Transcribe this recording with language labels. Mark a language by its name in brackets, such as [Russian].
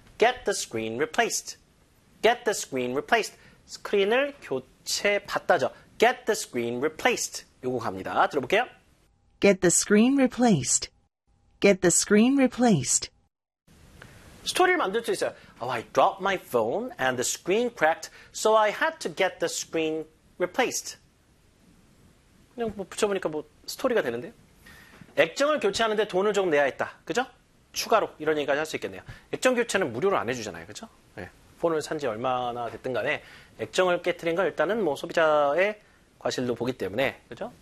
[English] Get the screen replaced. Get the screen replaced. [Korean] 스크린을 교체받다죠. [English] Get the screen replaced. [Korean] 요거 갑니다. 들어볼게요. [English] Get the screen replaced. Get the screen replaced. [Korean] 스토리를 만들 수 있어요. [English] Oh, I dropped my phone and the screen cracked, so I had to get the screen replaced. [Korean] 그냥 뭐 붙여보니까 뭐 스토리가 되는데요. 액정을 교체하는데 돈을 좀 내야 했다. 그죠? 추가로 이런 얘기까지 할 수 있겠네요. 액정 교체는 무료로 안 해주잖아요. 그죠? 네. 폰을 산 지 얼마나 됐든 간에 액정을 깨트린 건 일단은 뭐 소비자의 과실로 보기 때문에, 그죠?